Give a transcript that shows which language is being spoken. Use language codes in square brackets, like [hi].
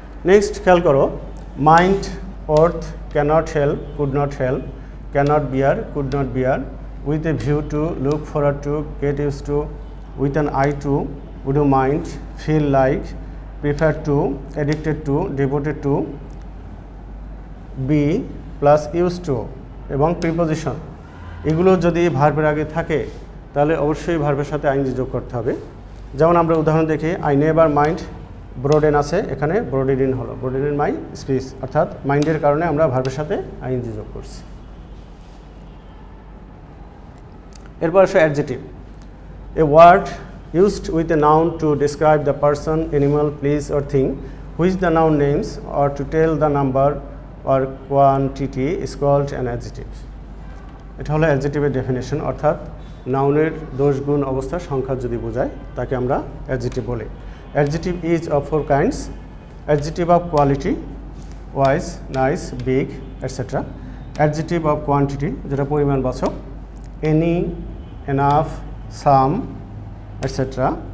[en] next খেয়াল করো, mind, অর্থ, can't help, could not help, can't bear, could not bear, with a view to, look forward to, get use to, with an eye to, would you mind, feel like, prefer to, addicted to, devoted to, be plus use to এবং preposition, [bn] এগুলো যদি ভার্বের আগে থাকে তাহলে অবশ্যই ভার্বের সাথে আইএনজি যোগ করতে হবে। যেমন আমরা উদাহরণ দেখি, [en] I never mind broaden [bn] আছে, এখানে ব্রোডেড ইন হলো, [en] brooded in my speech, [bn] অর্থাৎ মাইন্ডের কারণে আমরা ভার্বের সাথে আইএনজি যোগ করছি। এরপর আসে [en] Adjective, a word used with a noun to describe the person, animal, place or thing which the noun names or to tell the number or quantity is called an adjective. [bn] এটা হলো অ্যাডজেক্টিভের definition, অর্থাৎ নাউনের দোষ, গুণ, অবস্থা, সংখ্যা যদি বোঝায় তাকে আমরা অ্যাডজেক্টিভ বলি। [en] Adjective is of four kinds, adjective of quality, wise, nice, big etcetera. Adjective of quantity, [bn] যেটা পরিমাণবাচক, এনি, এনাফ, সাম এটসেট্রা।